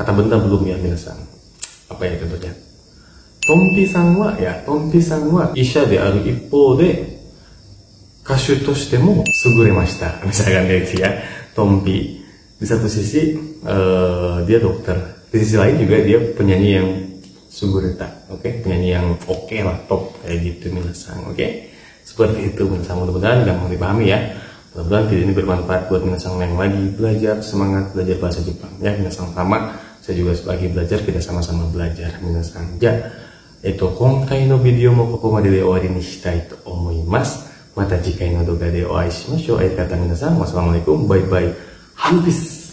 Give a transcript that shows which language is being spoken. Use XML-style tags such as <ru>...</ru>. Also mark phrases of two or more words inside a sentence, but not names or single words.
<id>Nah, kata benda belum ya minasan. Apa ya contohnya?</id> <ja>トンピさんは医者である一方で歌手としても優れました。</ja> <id>Misalkan kayak gitu ya. Tompi di satu sisi dia dokter, di sisi lain juga dia penyanyi yang sugureta, oke? Penyanyi yang oke lah, top kayak gitu minasang, oke? Seperti itu minasang, mudah-mudahan gampang dipahami ya. Mudah-mudahan video ini bermanfaat buat minasang yang lagi belajar, semangat belajar bahasa Jepang ya. Minasang sama, saya juga lagi belajar, kita sama-sama belajar minasang ya.</id> <ja>今回のビデオもここまでで終わりにしたいと思います。また次回の動画でお会いしましょう。相方皆さん、wassalamualaikum,</ja> <en>bye bye,</en> <ja>habis.</ja>